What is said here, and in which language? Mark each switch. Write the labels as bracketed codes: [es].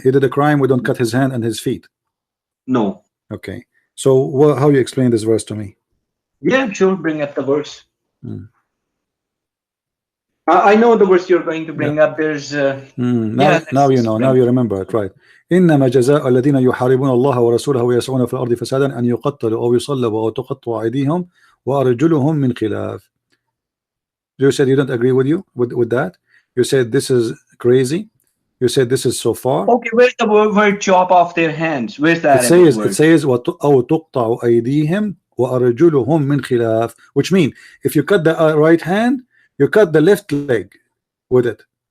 [en] he did a crime, we don't cut his hand and his feet. No. Okay. So how you explain this verse to me? Yeah, sure. Bring up the verse. Hmm. I know the verse you're going to bring up. There's Now you know. Now you remember it, right? [ar] إنما جزاء الذين يحاربون الله ورسوله ويسعون في الأرض فسادا أن يقتلوا أو يصلبوا أو تقطع أيديهم وأرجلهم من خلاف. [en] You said you don't agree with that. You said this is crazy. You said this is so far. Okay, where's the word chop off their hands? Where's that? It says [ar] أو تقطع أيديهم وأرجلهم من خلاف, [en] which means if you cut the right hand, you cut the left leg with it.